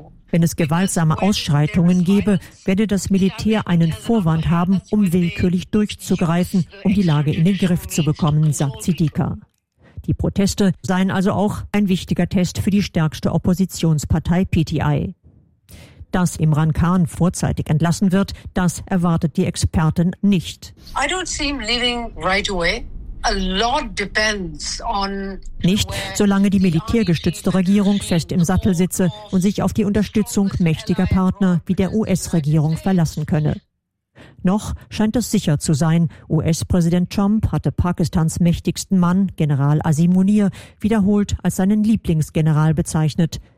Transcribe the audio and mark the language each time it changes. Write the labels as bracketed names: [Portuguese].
[German] Wenn es gewaltsame Ausschreitungen gäbe, werde das Militär einen Vorwand haben, um willkürlich durchzugreifen, um die Lage in den Griff zu bekommen, sagt Siddiqua. Die Proteste seien also auch ein wichtiger Test für die stärkste Oppositionspartei PTI. Dass Imran Khan vorzeitig entlassen wird, das erwartet die Expertin nicht. [English] I don't see him leaving right away. A lot depends on [German] nicht, solange die militärgestützte Regierung fest im Sattel sitze und sich auf die Unterstützung mächtiger Partner wie der US-Regierung verlassen könne. Noch scheint es sicher zu sein, US-Präsident Trump hatte Pakistans mächtigsten Mann, General Azim Munir, wiederholt als seinen Lieblingsgeneral bezeichnet.